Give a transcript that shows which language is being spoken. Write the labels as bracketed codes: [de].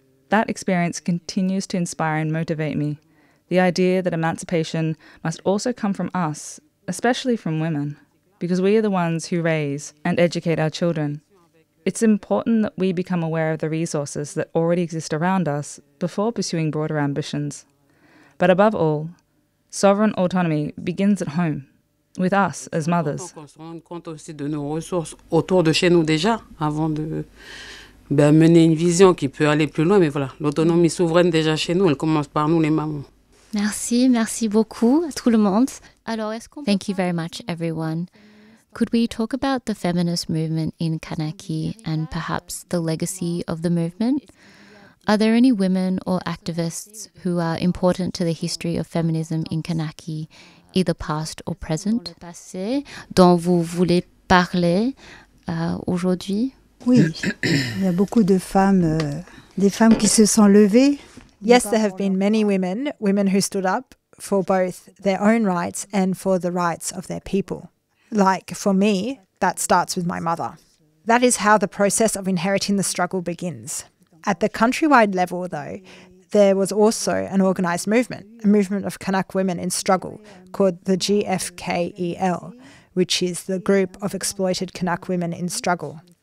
[en] That experience continues to inspire and motivate me, the idea that emancipation must also come from us, especially from women, because we are the ones who raise and educate our children. It's important that we become aware of the resources that already exist around us before pursuing broader ambitions. But above all, sovereign autonomy begins at home, with us as mothers. [fr] On se rend compte aussi de nos ressources autour de chez nous déjà, avant de mener une vision qui peut aller plus loin. Mais voilà, l'autonomie souveraine déjà chez nous, elle commence par nous les mamans. Merci, merci beaucoup à tout le monde. [en] Thank you very much, everyone. Could we talk about the feminist movement in Kanaki and perhaps the legacy of the movement? Are there any women or activists who are important to the history of feminism in Kanaki, either past or present? [fr] Dont vous voulez parler aujourd'hui? Oui, il y a beaucoup de femmes, des femmes qui se sont levées. [en] Yes, there have been many women, women who stood up for both their own rights and for the rights of their people. Like for me, that starts with my mother. That is how the process of inheriting the struggle begins. At the countrywide level, though, there was also an organized movement, a movement of Kanak women in struggle called the GFKEL, which is the Group of Exploited Kanak Women in Struggle.